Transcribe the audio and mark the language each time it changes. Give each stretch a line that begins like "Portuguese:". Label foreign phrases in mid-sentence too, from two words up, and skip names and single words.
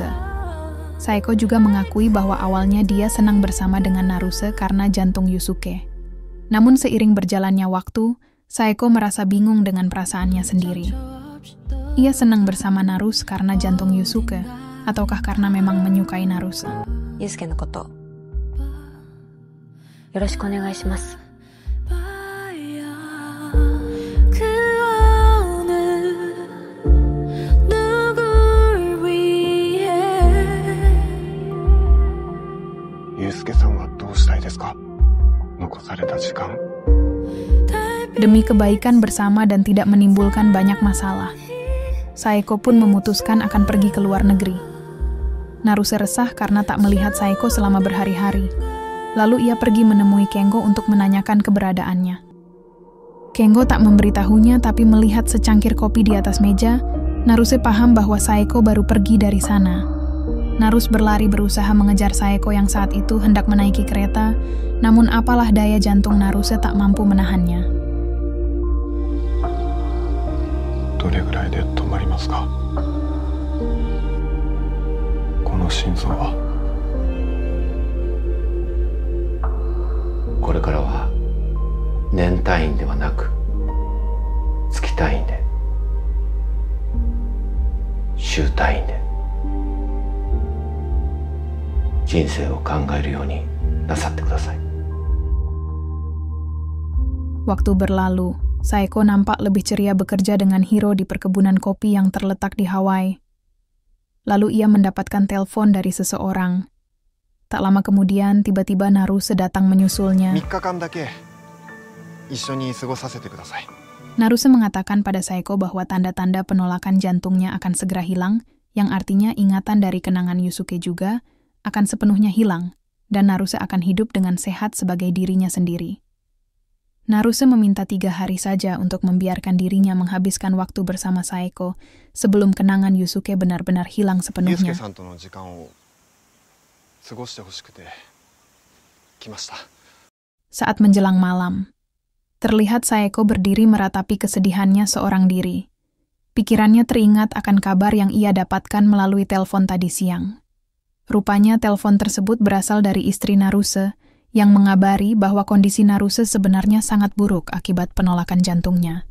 Indonesian: Saeko juga mengakui bahwa awalnya dia senang bersama dengan Naruse karena jantung Yusuke. Namun seiring berjalannya waktu, Saeko merasa bingung dengan perasaannya sendiri. Ia senang bersama Naruse karena jantung Yusuke, ataukah karena memang menyukai Naruse?
Japanese: ユウスケのことよろしくお願いします。ユウスケさんはどうしたいですか？残された時間。
Indonesian: Demi kebaikan bersama dan tidak menimbulkan banyak masalah, Saeko pun memutuskan akan pergi ke luar negeri. Naruse resah karena tak melihat Saeko selama berhari-hari. Lalu ia pergi menemui Kengo untuk menanyakan keberadaannya. Kengo tak memberitahunya, tapi melihat secangkir kopi di atas meja, Naruse paham bahwa Saeko baru pergi dari sana. Naruse berlari berusaha mengejar Saeko yang saat itu hendak menaiki kereta, namun apalah daya jantung Naruse tak mampu menahannya.
Japanese: どれぐらいで止まりますか？この心臓は。これからは年単位ではなく月単位で、週単位で人生を考えるようになさってください。
Indonesian: Waktu berlalu, Saeko nampak lebih ceria bekerja dengan Hiro di perkebunan kopi yang terletak di Hawaii. Lalu ia mendapatkan telepon dari seseorang. Tak lama kemudian, tiba-tiba Naruse datang menyusulnya.
Japanese: 3 日間だけ一緒に過ごさせてください。
Indonesian: Naruse mengatakan pada Saeko bahwa tanda-tanda penolakan jantungnya akan segera hilang, yang artinya ingatan dari kenangan Yusuke juga akan sepenuhnya hilang, dan Naruse akan hidup dengan sehat sebagai dirinya sendiri. Naruse meminta 3 hari saja untuk membiarkan dirinya menghabiskan waktu bersama Saeko sebelum kenangan Yusuke benar-benar hilang
Japanese: ユウスケ
Indonesian: sepenuhnya.
Japanese: さんとの時間を過ごしてほしくて来ました。
Indonesian: Saat menjelang malam, terlihat Saeko berdiri meratapi kesedihannya seorang diri. Pikirannya teringat akan kabar yang ia dapatkan melalui telepon tadi siang. Rupanya telepon tersebut berasal dari istri Naruse yang mengabari bahwa kondisi Naruse sebenarnya sangat buruk akibat penolakan jantungnya.